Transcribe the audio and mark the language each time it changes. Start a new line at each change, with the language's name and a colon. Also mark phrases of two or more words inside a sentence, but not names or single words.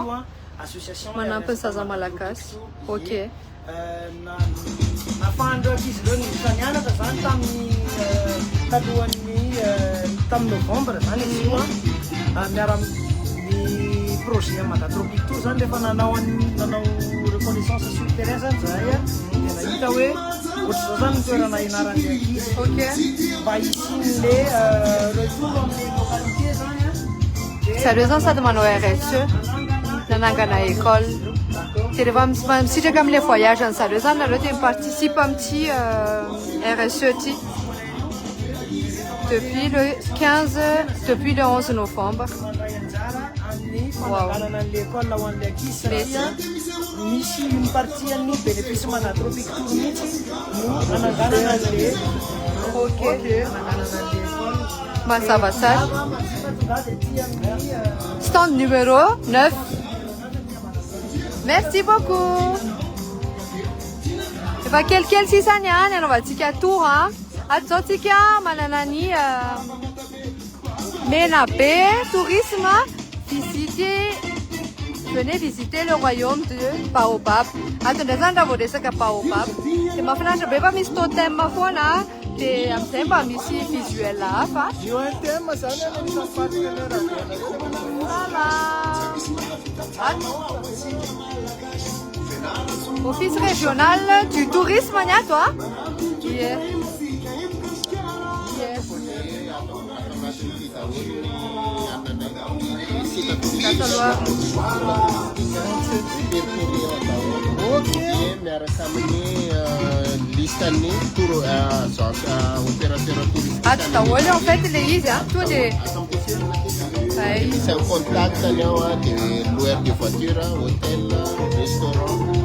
Malagasy: manampy ny zaza malagasy. Ok. Nafahandreo ankizy ireo nianiatra zany tamin'ny novembre zany izy io miara ny projet Madatropique Tour zany rehefa nanao
French: reconnaissance sur le terrain
Malagasy: zany zahay dia nahita hoe ohatr'izao zany ny toerana ianaran'le ankizy mba hisin'le retour amin'ny localité zany Zareo zany sady manao RSE nanangana école. Dia rehefa misitraka amin'ilay voyage an'zareo zany nareo dia miparticipe amin'ity RSE ty
French: depuis le 11 novembre.
Malagasy: Wow. L'école ho an'le ankizy satria misy ny partie ny bénéfice Madatropique Tour mihitsy no ananganana an'le ananganana an'le école. Mazava tsara.
French: Stand numéro 9. Merci beaucoup.
Malagasy: Efa kelikely sisa niany anaovantsika tour ato zao tsika manana ny Menabe tourisme.
French: Venez visiter le royaume de Baobab. Attendez,
Malagasy: zany raha vao resaka Baobab dia mahafinaritra be fa misy totem foana dia amin'izay mba misy visuel hafa. Io thème zany anisan'ny partenaire Office régional du tourisme ny ato miaraka amin'ny listan'ny opérateur touristique. Ato daholo
French: en fait
Malagasy: le izy to dia
French: C'est un contact de loueur de voiture, hôtel, restaurant.